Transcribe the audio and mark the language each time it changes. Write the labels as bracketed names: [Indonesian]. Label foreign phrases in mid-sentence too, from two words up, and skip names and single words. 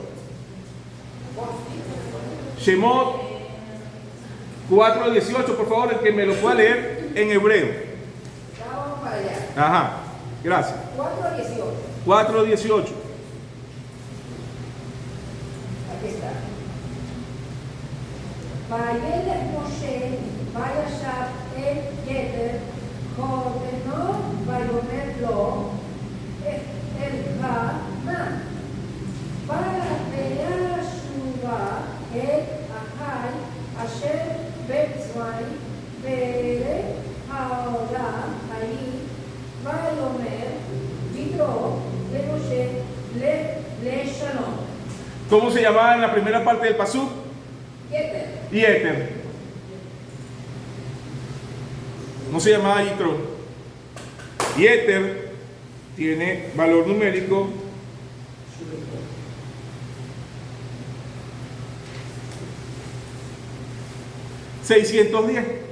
[Spanish] Shemot 4:18, por favor, el que me lo pueda leer en hebreo. Vamos para allá. Ajá, gracias. 4:18. 4:18. Aquí está. [Hebrew] וילך משה וישב אל יתר חותנו ויאמר לו אלך נא וישובה אל אחי אשר במצרים פרק העולם ההיא ויאמר יתרו למשה לשלום. [Spanish] ¿Cómo se llamaba en la primera parte del pasuk? Yeter. Yeter. No se llamaba Yitro. Yeter tiene valor numérico 610.